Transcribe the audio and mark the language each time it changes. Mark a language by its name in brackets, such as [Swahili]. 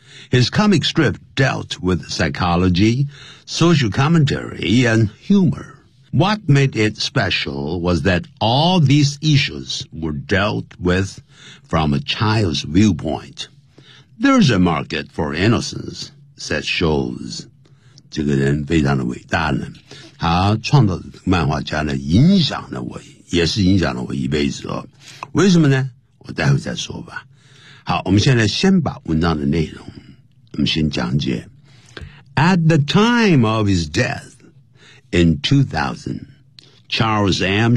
[English] His comic strip dealt with psychology, social commentary, and humor. What made it special was that all these issues were dealt with from a child's viewpoint. There's a market for innocence, said Schulz. [Chinese] 这个人非常的伟大呢，他创造的漫画家呢，影响了我，也是影响了我一辈子哦。为什么呢？我待会再说吧。好，我们现在先把文章的内容，我们先讲解。 [English] At the time of his death in 2000, Charles M.